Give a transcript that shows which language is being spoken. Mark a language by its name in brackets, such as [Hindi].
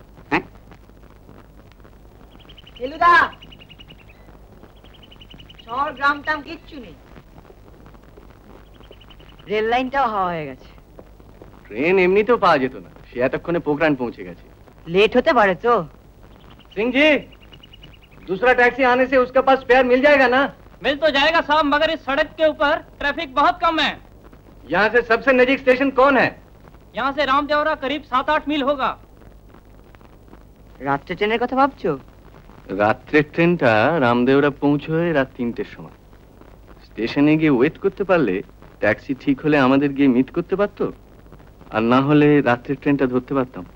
[Bangla] হ্যাঁ, ফেলুদা, শহর গ্রাম টাম কিচ্ছু নেই, রেল লাইনটাও হাওয়া হয়ে গেছে। ট্রেন এমনিতেও পাওয়া যেত না, সে এতক্ষণে পোখরান পৌঁছে গেছে। লেট হতে পারে তো। [Hindi] सिंह जी, दूसरा टैक्सी आने से उसके पास स्पेयर मिल जाएगा ना? मिल तो जाएगा साहब, मगर इस सड़क के ऊपर ट्रैफिक बहुत कम है। यहाँ से सबसे नजदीक स्टेशन कौन है? यहाँ से रामदेवरा करीब 7-8 मील होगा। [Bangla] রাত্রে ট্রেনের কথা ভাবছো? রাত্রের ট্রেনটা রামদেওরা পৌঁছয় রাত 3টের সময়। স্টেশনে গিয়ে ওয়েট করতে পারলে ট্যাক্সি ঠিক হলে আমাদের গিয়ে মিট করতে পারতো, আর না হলে রাত্রের ট্রেনটা ধরতে পারতাম।